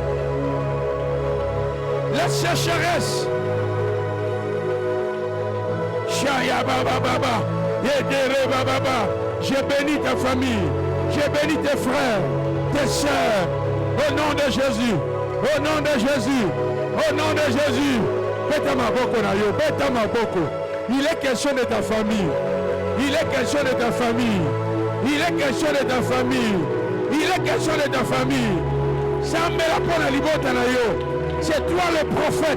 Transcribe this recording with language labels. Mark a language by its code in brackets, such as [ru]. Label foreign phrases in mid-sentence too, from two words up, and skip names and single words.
[fr] La sécheresse. Shaya Baba Baba. Yedere Baba Baba. Je bénis ta famille. Je bénis tes frères, tes sœurs. Au nom de Jésus. Au nom de Jésus. Au nom de Jésus. [ln] Beta maboko na yo. Beta maboko. [fr] Il est question de ta famille. Il est question de ta famille. Il est question de ta famille. Il est question de ta famille. C'est toi le prophète.